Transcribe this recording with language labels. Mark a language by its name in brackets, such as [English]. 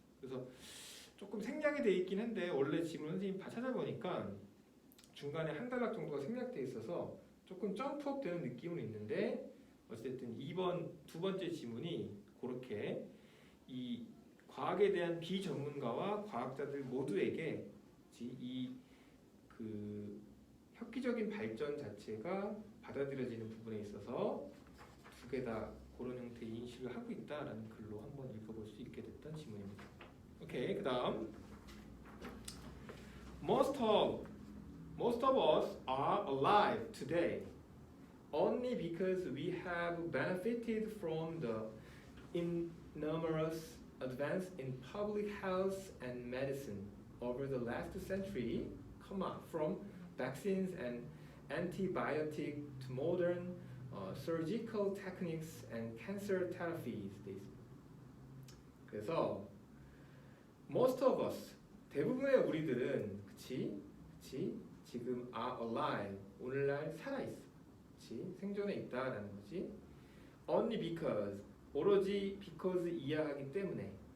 [Korean] 그래서 조금 생략이 돼 있긴 한데 원래 지금 선생님 찾아보니까 중간에 한 단락 정도가 생략돼 있어서 조금 점프업 되는 느낌은 있는데, 어쨌든 두 번째 지문이 그렇게 이 과학에 대한 비전문가와 과학자들 모두에게 이 그 획기적인 발전 자체가 받아들여지는 부분에 있어서 두 개 다 그런 형태의 인식을 하고 있다라는 글로 한번 읽어볼 수 있게 됐던 지문입니다. 오케이, 그다음 [English] Most of us are alive today only because we have benefited from the enormous advance in public health and medicine over the last century, from vaccines and antibiotics to modern surgical techniques and cancer therapies. [Korean] 그래서 [English] most of us, [Korean] 대부분의 우리들은 그치 지금 [English] are alive, [Korean] 오늘날 살아있어, 그치 생존해 있다라는 거지. [English] Only because, [Korean] 오로지 because 이해하기 때문에.